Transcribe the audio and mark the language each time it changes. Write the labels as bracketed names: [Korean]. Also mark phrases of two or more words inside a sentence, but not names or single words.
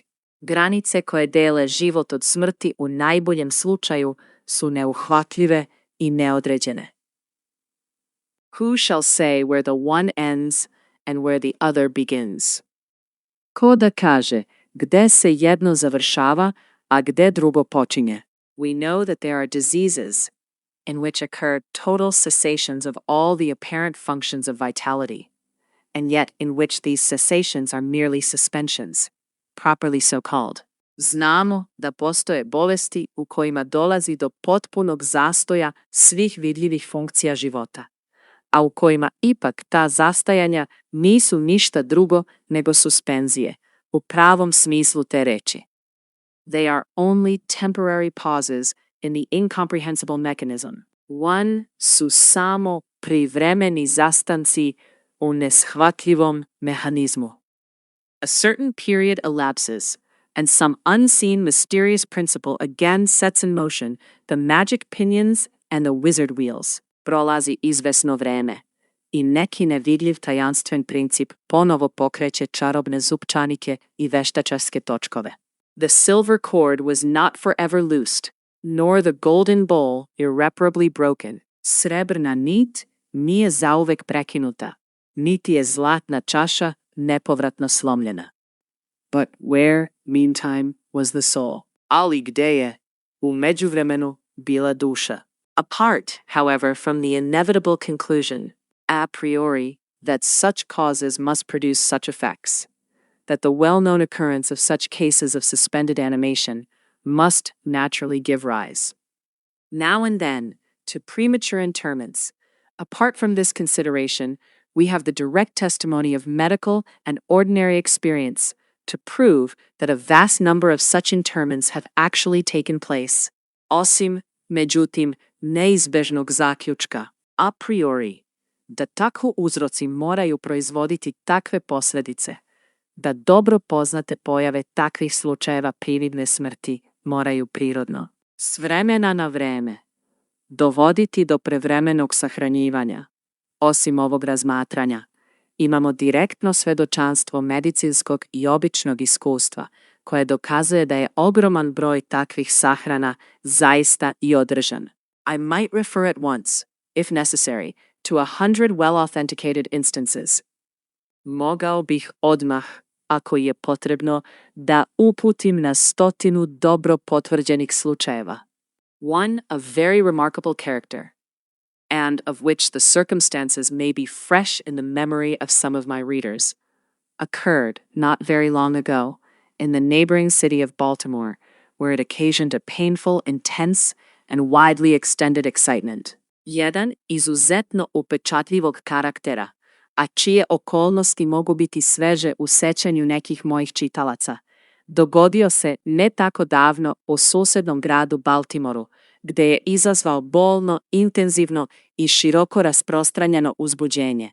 [Serbian] Granice koje dele život od smrti u najboljem slučaju su neuhvatljive I neodređene. [English] Who shall say where the one ends and where the other begins? [Serbian] Ko da kaže gde se jedno završava, a gde drugo počinje? [English] We know that there are diseases in which occur total cessations of all the apparent functions of vitality, and yet in which these cessations are merely suspensions, properly so called. [Serbian] Znamo da postoje bolesti u kojima dolazi do potpunog zastoja svih vidljivih funkcija života, a u kojima ipak ta zastajanja nisu ništa drugo nego suspenzije, u pravom smislu te reči. [English] They are only temporary pauses in the incomprehensible mechanism. [Serbian] One su samo privremeni zastanci u neshvatljivom mehanizmu. [English] A certain period elapses, and some unseen mysterious principle again sets in motion the magic pinions and the wizard wheels. [Serbian] Prolazi izvesno vreme i neki nevidljiv tajanstven princip ponovo pokreće čarobne zupčanike i veštačarske točkove. [English] The silver cord was not forever loosed, nor the golden bowl irreparably broken. [Serbian] Srebrna nit nije zauvek prekinuta, niti je zlatna čaša nepovratno slomljena. [English] But where, meantime, was the soul? [Serbian] Ali gde je u međuvremenu bila duša? [English] Apart, however, from the inevitable conclusion, [Latin] a priori, [English] that such causes must produce such effects, that the well-known occurrence of such cases of suspended animation must naturally give rise, now and then, to premature interments. Apart from this consideration, we have the direct testimony of medical and ordinary experience to prove that a vast number of such interments have actually taken place. [Serbian] Osim, međutim, neizbežnog zaključka, [Latin] a priori, [Serbian] da takvi uzroci moraju proizvoditi takve posljedice, da dobro poznate pojave takvih slučajeva prirodne smrti moraju prirodno, s vremena na vreme, dovoditi do prevremenog sahranjivanja. Osim ovog razmatranja, imamo direktno svedočanstvo medicinskog i običnog iskustva, koje dokazuje da je ogroman broj takvih sahrana zaista i održan. [English] I might refer at once, if necessary, to 100 well-authenticated instances. [Serbian] Mogao bih odmah, ako je potrebno, da uputim na 100 dobro potvrđenih slučajeva. [English] One of very remarkable character, and of which the circumstances may be fresh in the memory of some of my readers, occurred not very long ago in the neighboring city of Baltimore, where it occasioned a painful, intense, and widely extended excitement. [Serbian] Jedan izuzetno upečatljivog karaktera, a čije okolnosti mogu biti sveže u sećanju nekih mojih čitalaca, dogodio se ne tako davno u susednom gradu Baltimoru, gde je izazvao bolno, intenzivno i široko rasprostranjeno uzbuđenje.